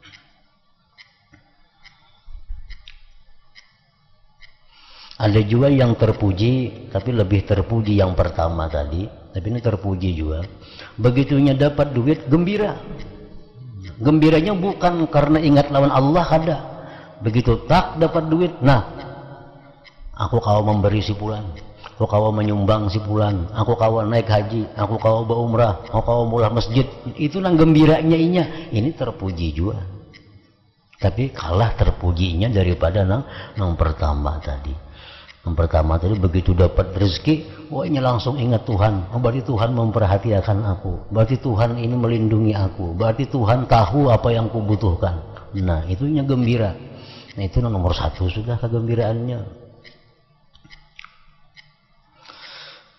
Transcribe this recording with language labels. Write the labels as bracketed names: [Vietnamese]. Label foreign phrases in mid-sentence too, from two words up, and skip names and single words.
[Indonesian] Ada juga yang terpuji, tapi lebih terpuji yang pertama tadi. Tapi ini terpuji juga. Begitunya dapat duit, gembira. Gembiranya bukan karena ingat lawan Allah, kada. Begitu tak dapat duit, nah aku kau memberi si pulan, aku kau menyumbang si pulan, aku kau naik haji, aku kau berumrah, aku kau mulai masjid. [Banjar] Itu nang gembiranya inya. [Indonesian] Ini terpuji juga. Tapi kalah terpujinya daripada [Banjar] nang pertama [Indonesian] tadi. Yang pertama tadi begitu dapat rezeki, wah ini langsung ingat Tuhan. Oh, berarti Tuhan memperhatikan aku. Berarti Tuhan ini melindungi aku. Berarti Tuhan tahu apa yang kubutuhkan. Nah, itunya gembira. Nah, itu nomor satu sudah kegembiraannya.